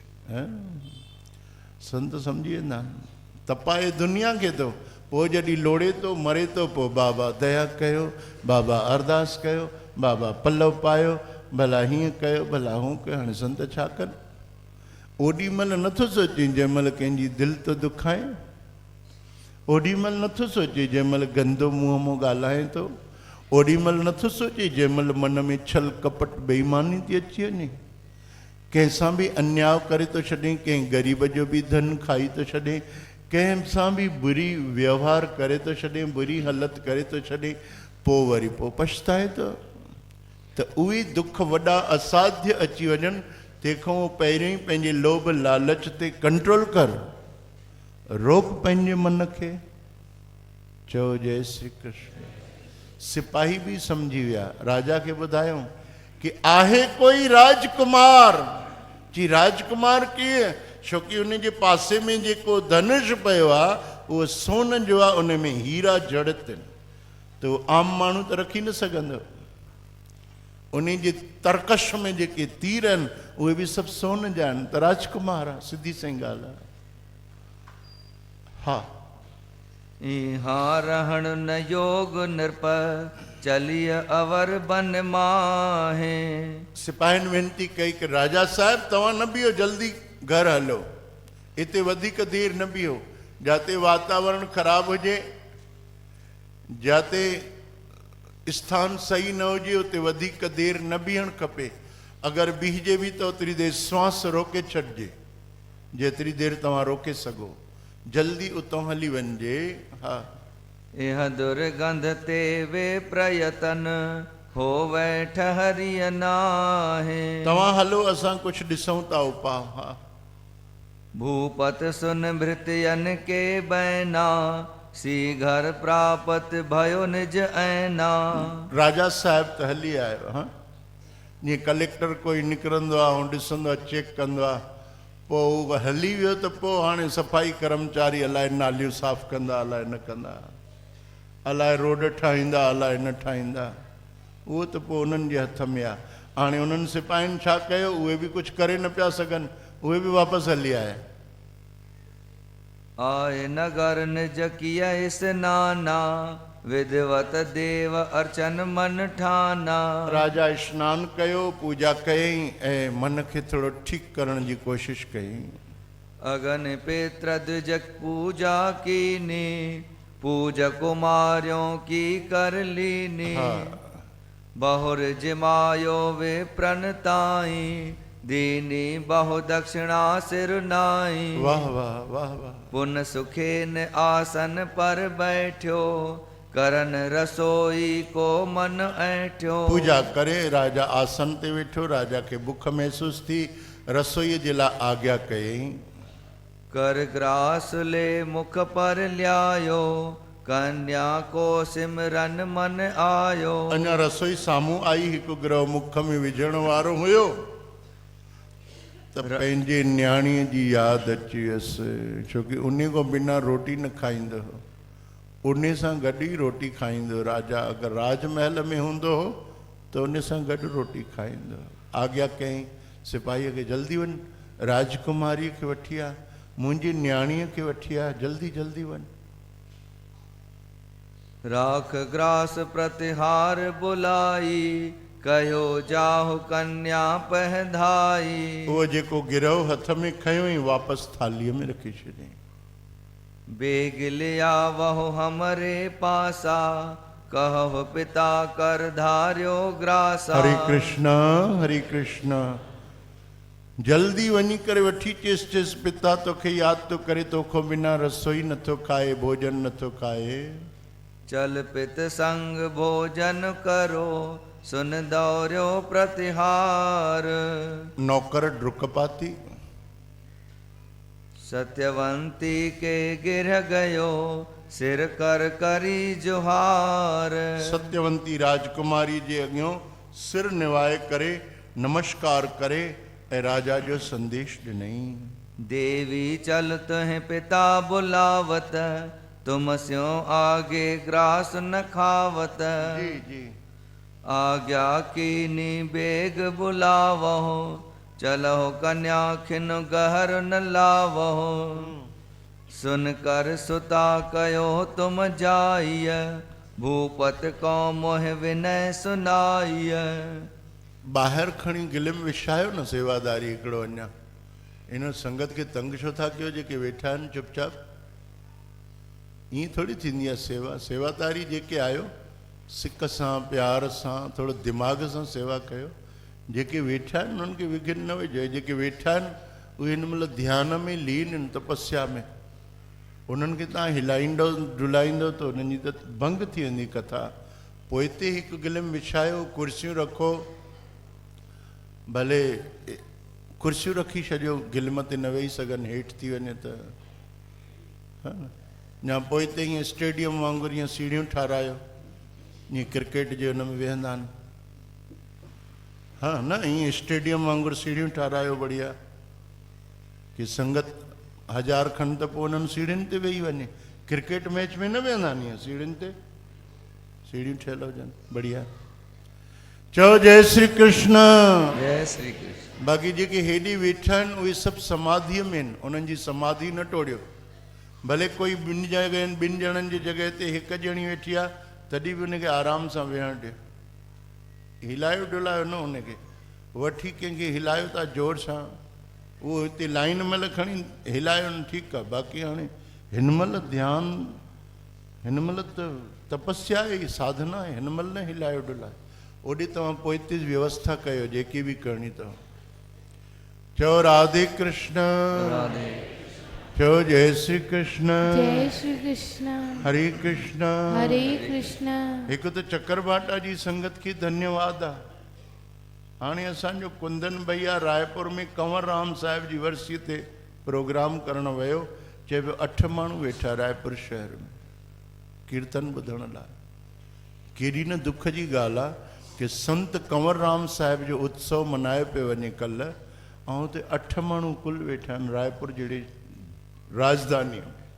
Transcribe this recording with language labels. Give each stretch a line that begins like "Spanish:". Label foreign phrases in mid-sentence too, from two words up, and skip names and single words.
Sindhi: संत सम्झी वेंदा आहिनि, तपाए दुनिया खे तो, पोइ जॾहिं लोड़े तो मरे तो, पोइ बाबा दया कयो, बाबा अरदास कयो, बाबा पलव पायो, भला हीअं कयो, भला हूं कयो। हाणे संत छा कनि? ओॾी महिल नथो सोचे जंहिं महिल कंहिंजी दिलि तो दुखाए, ओॾी महिल नथो सोचे जंहिं महिल गंदो मुंहं मां ॻाल्हाए थो, ओॾी महिल नथो सोचे जंहिं महिल मन में छल कपट बेईमानी थी अची वञे, कंहिंसां बि अन्याय करे थो छॾे, कंहिं ग़रीब जो बि धन खाई थो छॾे, कंहिंसां बि बुरी व्यवहार करे थो छॾे, बुरी हालत करे थो छॾे, पोइ वरी पोइ पछताए थो। त उहे दुख वॾा असाध्य अची वञनि, तंहिंखां पहिरियों ई पंहिंजे लोभ लालच ते कंट्रोल कर। रोक पंहिंजे मन खे, चओ जय श्री कृष्ण। सिपाही भी समझी विया, राजा के ॿुधायूं कि आहे कोई राजकुमार। जी राजकुमार कीअं? छोकी उन जे पासे में जेको धनुष पियो आहे उहो सोन जो आहे, उन में हीरा जड़ित आहिनि, त उहो आम माण्हू त रखी न सघंदो। उन जे तरकश में जेके तीर आहिनि उहे बि सभु सोन जा आहिनि, त राजकुमार आहे, सिधी सही ॻाल्हि आहे। हा,
Hindi: इहाँ रहण न योग नृप, चलिय अवर बन माहे।
Sindhi: सिपाहियुनि वेनिती कई कि राजा साहिब तव्हां न बीहो, जल्दी घर हलो, हिते वधीक देरि न बीहो, जिते वातावरण ख़राब हुजे, जिते स्थान सही न हुजे उते वधीक देरि न बीहणु खपे। अगरि बीहजे बि त ओतिरी देरि श्वास रोके छॾिजे, जेतिरी देरि तव्हां रोके सघो, जल्दी उतां हली वञिजे। हा,
Hindi: इह दुर्गंध ते वे प्रयतन, होवे ठहरिय नाहे।
Sindhi: तव्हां हलो, असां कुझु ॾिसूं था उपाउ। हा,
Hindi: भूपत सुन भृतयन के बैना, सी घर प्रापत भयो निज ऐना।
Sindhi: राजा साहिब त हली आयो। हा, जीअं कलेक्टर कोई निकिरंदो आहे ऐं ॾिसंदो आहे, चेक कंदो आहे, पोइ उहो हली वियो त पोइ हाणे सफ़ाई कर्मचारी अलाए नालियूं साफ़ कंदा, अलाए न कंदा, अलाए रोड ठाहींदा, अलाए न ठाहींदा, उहो त पोइ उन्हनि जे हथ में आहे। हाणे उन्हनि सिपाहियुनि छा कयो, उहे बि कुझु करे न पिया सघनि, उहे बि वापसि हली आया।
Hindi: आए नगर निज किया स्नाना, विधवत देव अर्चन मन ठाना।
Sindhi: राजा स्नान कयो, पूजा कयईं ऐं मन खे थोरो ठीकु करण जी कोशिशि कयईं।
Hindi: अगन पेत्र द्विज पूजा कीनी, पूज कुमारियों की कर लीनी। बहुर जिमायो वे प्रणताई, दीनी बहु दक्षिणा सिर नाई।
Sindhi: वाह वाह वाह वाह।
Hindi: पुन सुखेन आसन पर बैठ्यो, करन रसोई को मन ऐठ्यो।
Sindhi: पूजा करे राजा आसन ते वेठो, राजा खे बुख महसूस थी, रसोईअ जे लाइ आज्ञा कयईं।
Hindi: कर ग्रास ले मुख पर ल्यायो, कन्या को सिमरन मन आयो।
Sindhi: अञा रसोई साम्हूं आई, हिकु ग्रह मुख में विझण वारो हुयो त पंहिंजे न्याणीअ जी यादि अची वियसि, छोकी उन खां बिना रोटी न खाईंदो हो, उन सां गॾु ई रोटी खाईंदो। राजा अगरि राजमहल में हूंदो हो त उन सां गॾु रोटी खाईंदो। आज्ञा कयईं सिपाहीअ खे, जल्दी वञ, राजकुमारीअ खे वठी आ, मुंहिंजी न्याणीअ खे वठी आ, जल्दी जल्दी वञ।
Hindi: राख ग्रास प्रतिहार बुलाई, कयो जाहु कन्या पहधाई।
Sindhi: उहो जेको गिरहो हथ में खयो ई वापसि थालीअ में रखी छॾियईं।
Hindi: बेग लिया वहो हमरे पासा, कहो पिता कर धार्यो ग्रासा।
Sindhi: हरे कृष्णा हरे कृष्णा। जल्दी वञी करे वठी चेस चेस, पिता तोखे यादि थो करे, तोखो बिना रसोई नथो खाए, भोजन नथो खाए।
Hindi: चल पित संग भोजन करो, सुन दौर्यो प्रतिहार।
Sindhi: नौकर ड्रुक पाती,
Hindi: सत्यवंती के गिर गयो, सिर कर करी जुहार।
Sindhi: सत्यवंती राजकुमारी जे अॻियों सिर निवाए करे नमस्कार करे ऐं राजा जो संदेश ॾिनई।
Hindi: देवी चल तुहें पिता बुलावत, तुम स्यों आगे ग्रास न खावत।
Sindhi: जी जी।
Hindi: आज्ञा कीनी बेग बुलावहो, चलहो कन्या खिन गहर न लावहो। सुन कर सुता कयो तुम जाइय, भूपत को मोह विनय सुनाइय।
Sindhi: ॿाहिरि खणी गिलिम विछायो न सेवादारी हिकिड़ो। अञा इन संगत खे तंग छो था कयो, जेके वेठा आहिनि चुपचाप? ईअं थोरी थींदी आहे सेवा। सेवादारी जेके आहियो, सिक सां प्यार सां थोरो दिमाग़ सां सेवा कयो। जेके वेठा आहिनि उन्हनि खे विघन न विझो। जेके वेठा आहिनि उहे हिन महिल ध्यान में लीन आहिनि, तपस्या में। उन्हनि खे तव्हां हिलाईंदो डुलाईंदो त उन्हनि जी त भंग थी वेंदी कथा। पोइ हिते हिकु गिलिम विछायो, कुर्सियूं रखो, भले कुर्सियूं रखी छॾियो, गिलिम ते न वेही सघनि, हेठि थी वञे त हा न या पोइ हिते ईअं स्टेडियम वांगुरु ईअं सीढ़ियूं ठारायो ईअं क्रिकेट जे हुन में वेहंदा आहिनि हा न ईअं स्टेडियम वांगुरु सीढ़ियूं ठारायो बढ़िया कि संगत 1000 खनि त पोइ उन्हनि सीढ़ियुनि ते वेही वञे
English: cricket match
Sindhi: में न वेहंदा आहिनि ईअं सीढ़ियुनि ते सीढ़ियूं ठहियल हुजनि बढ़िया चओ जय श्री कृष्ण जय श्री कृष्ण। बाक़ी जेके हेॾी वेठा आहिनि उहे सभु समाधीअ में आहिनि उन्हनि जी समाधि न टोड़ियो भले कोई ॿिनि जॻहनि ॿिनि ॼणनि जी जॻह ते हिकु ॼणी वेठी आहे तॾहिं बि उनखे आराम सां वेहणु ॾियो हिलायो डुलायो न उनखे वठी कंहिंखे हिलायो था जोर सां उहो हिते लाइन महिल खणी हिलायो न ठीकु आहे बाक़ी हाणे हिन महिल ध्यानु हिन महिल त तपस्या आहे साधना आहे हिन महिल न हिलायो डुलायो ओॾे तव्हां पोइ हिते व्यवस्था कयो जेकी बि करणी अथव चओ राधे कृष्ण राधे चओ जय श्री कृष्ण जय श्री कृष्ण हरे कृष्ण हरे कृष्ण। हिकु त चकरभाटा जी संगत खे धन्यवाद आहे हाणे असांजो कुंदन भैया रायपुर में कंवर राम साहिब जी वर्सीअ ते प्रोग्राम करण वियो चए पियो 8 माण्हू वेठा रायपुर शहर में कीर्तन ॿुधण लाइ केॾी न दुख जी ॻाल्हि आहे कि संत कंवर राम साहिब जो उत्सव मनायो पियो वञे कल्ह ऐं हुते 8 माण्हू कुल वेठा आहिनि रायपुर जहिड़े राजधानी में